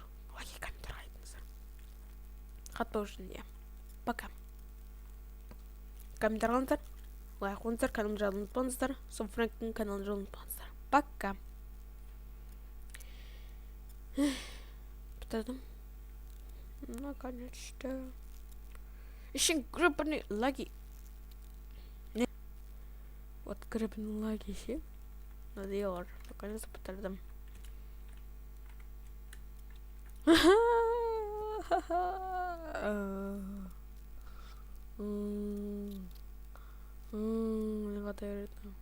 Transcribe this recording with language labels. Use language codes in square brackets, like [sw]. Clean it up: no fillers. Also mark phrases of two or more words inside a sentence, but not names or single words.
[kk] Лаги комментария айтыңыздар. Қатпау үшін, Пока. Комментарий қалыңыздар. Лайк қойыңыздар, каналымды жағуды ұмытпаңыздар. Сон Фрэнктің каналын жағуды ұмытпаңыздар. Пока. Бітірдім. [ru] Наконец-то. Еще гребаный Лаги. Вот гребаный Лаги еще. Надоело. Наконец-то бітірдім. Не хватает.